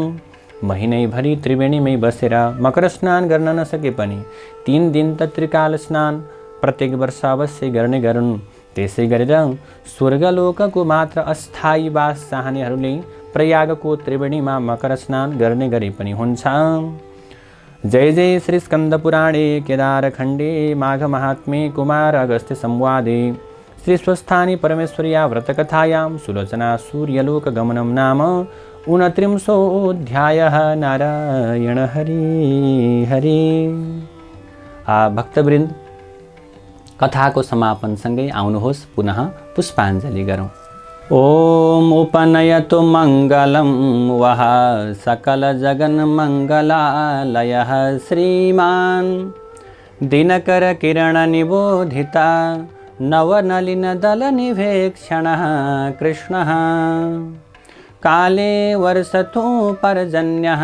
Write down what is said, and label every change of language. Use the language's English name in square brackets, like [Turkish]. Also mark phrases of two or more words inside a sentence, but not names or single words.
[Nepali] महिनैभरि त्रिवेणीमै बसेर मकर स्नान गर्न नसके पनि 3 दिन त त्रिकाल स्नान प्रत्येक वर्ष अवश्य गर्ने गरून्। त्यसै गरेर स्वर्गलोकको मात्र अस्थायी वास चाहनेहरूले प्रयागको त्रिवेणीमा मकर स्नान गर्ने गरी पनि हुन्छ। [Sanskrit] जय जय श्री स्कंद पुराणे केदारखण्डे माघ महात्म्ये कुमार अगस्त्य संवादे श्री स्वस्थानी परमेश्वर्या व्रतकथायां सुलोचना सूर्यलोक गमनम नाम 29 नारायण हरि हरि। [Nepali] भक्तवृन्द, कथाको समापनसँगै आउनुहोस् पुनः पुष्पाञ्जलि गरौँ। [Sanskrit] ओम उपनयतु मङ्गलं वः सकल जगन् मङ्गलालयः श्रीमान् दिनकर किरण निबोधिता नवनलिन दल निवेक्षणः कृष्णः काले वर्षतु पर्जन्यः